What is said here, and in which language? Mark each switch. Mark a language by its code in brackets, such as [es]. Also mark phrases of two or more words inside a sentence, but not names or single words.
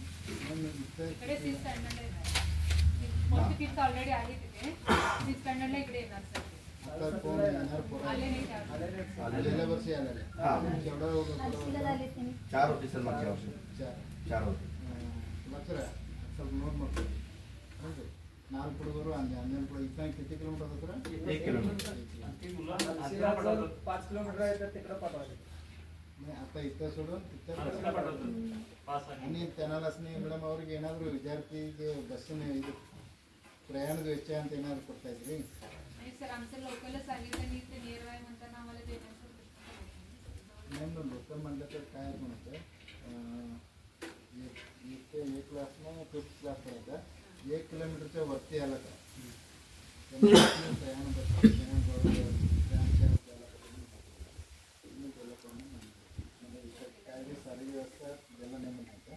[mr] ऑलरेडी आहे तिथे 6th स्टँडर्डला इकडे येणार सर. आता कोण येणार पोरं गेल्या वर्षी आलेले केवढं 4 होते सर मागच्या वर्षी 4 होते. [kn] नोट ಮಾಡ್ತೀವಿ ನಾಲ್ಕು ಹುಡುಗರು ಅಂಜನಪುರ ಇತ್ತ [mr] किती किलोमीटर होतं 1 किलोमीटर. 5 किलोमीटर आहे तर तिकडे पाठवायचं. नाही आता इथं सोडून तिथं आणि त्यांनाच नाही [kn] ಮೇಡಮ್ ಅವ್ರಿಗೆ ಏನಾದರೂ ವಿದ್ಯಾರ್ಥಿಗೆ ಬಸ್ಸಿನ ಇದು ಪ್ರಯಾಣದ ವೆಚ್ಚ ಅಂತ ಏನಾದರೂ ಕೊಡ್ತಾ ಇದ್ರಿ. [mr] सर आमचं लोकलच आहे आणि ते [en] near by [mr] म्हणताना आम्हाला देण्याचं नाही लोकल म्हटलं तर काय म्हणतं इथे 1 क्लासला 5th क्लास करायचा 1 किलोमीटरच्या वरती आला का प्रयाण काय सारी व्यवस्था दिलं नाही म्हणायचं.